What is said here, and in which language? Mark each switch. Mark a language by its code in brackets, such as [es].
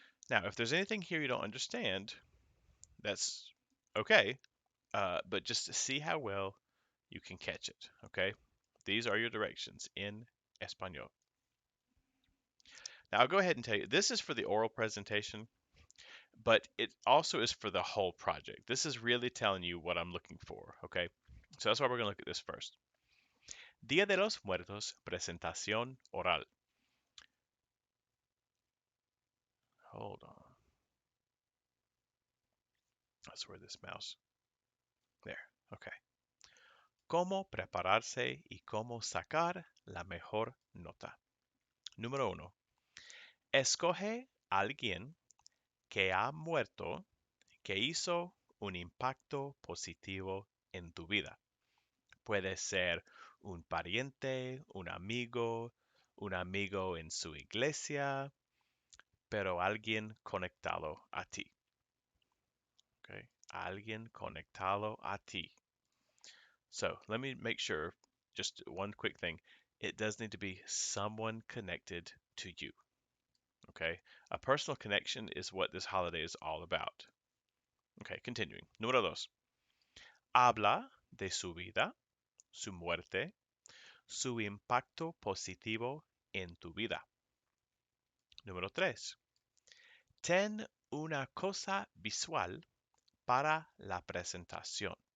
[en] Now, if there's anything here you don't understand, that's okay, but just to see how well you can catch it, okay? These are your directions in Espanol. Now, I'll go ahead and tell you, this is for the oral presentation, but it also is for the whole project. This is really telling you what I'm looking for, okay? So that's why we're going to look at this first. [es] Día de los Muertos, presentación oral. [en] Hold on. That's where this mouse. There. Okay. [es] cómo prepararse y cómo sacar la mejor nota. Número 1. Escoge a alguien que ha muerto que hizo un impacto positivo en tu vida. Puede ser un pariente, un amigo en su iglesia, pero alguien conectado a ti. Okay? Alguien conectado a ti. [en] So let me make sure, just one quick thing. It does need to be someone connected to you. Okay? A personal connection is what this holiday is all about. Okay, continuing. [es] Número 2. Habla de su vida, su muerte, su impacto positivo en tu vida. Número 3. Ten una cosa visual para la presentación.